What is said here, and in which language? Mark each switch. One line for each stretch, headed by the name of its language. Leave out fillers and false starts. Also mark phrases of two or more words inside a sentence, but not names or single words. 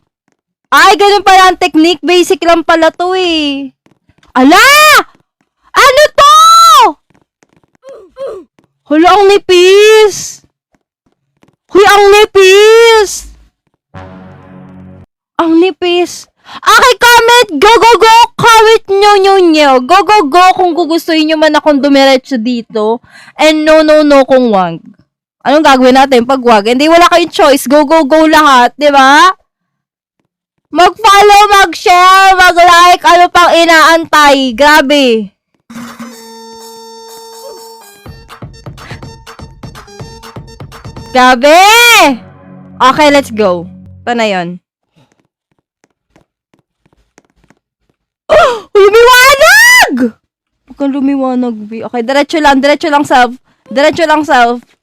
Filipino: Ay, ganun pala ang technique. Basic lang pala to eh. Ala! Ano to? Hala, ang nipis! Huy, ang nipis! Ang nipis.
English: Okay, comment! Go, go, go! Comment nyo! Go, go, go!
Filipino: Kung gugustuhin nyo man akong dumiretso dito.
English: And no, no, no
Filipino: kung wag. Anong gagawin natin pag wag? Hindi, wala kayong choice.
English: Go, go, go
Filipino: lahat. Diba? Mag-follow, mag-share, mag-like, ano pang inaantay. Grabe. Grabe!
English: Okay, let's go.
Filipino: Ito na yun. Oh! Lumiwanag! Huwag kang lumiwanag, B. Okay, diretso lang, self. Diretso lang, self.